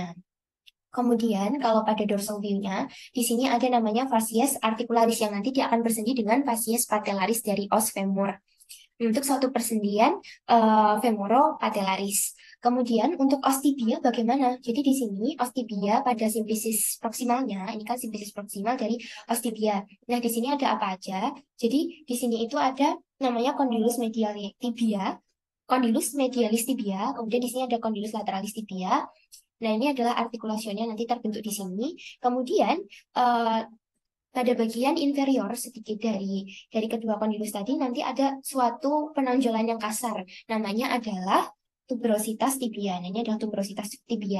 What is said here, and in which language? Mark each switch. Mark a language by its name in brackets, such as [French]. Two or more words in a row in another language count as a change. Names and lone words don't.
[Indonesian] Kemudian kalau pada [English] dorsal view- [Indonesian] nya, di sini ada namanya [Latin] fasies articularis [Indonesian] yang nanti dia akan bersendi dengan [Latin] fasies patellaris [Indonesian] dari [Latin] os femur [Indonesian] untuk suatu persendian femoropatellaris. Kemudian untuk [Latin] os tibia [Indonesian] bagaimana? Jadi di sini [Latin] os tibia [Indonesian] pada simplisis proksimalnya, ini kan simplisis proksimal dari [Latin] os tibia. [Indonesian] Nah, di sini ada apa aja? Jadi di sini itu ada namanya [Latin] condylus medialis tibia, condylus medialis tibia, [Indonesian] kemudian di sini ada [Latin] condylus lateralis tibia. [Indonesian] Nah, ini adalah artikulasionnya nanti terbentuk di sini. Kemudian eh, pada bagian inferior sedikit dari kedua kondilus tadi nanti ada suatu penonjolan yang kasar. Namanya adalah [Latin] tuberositas tibia. [Indonesian] Nah, ini adalah [Latin] tuberositas tibia.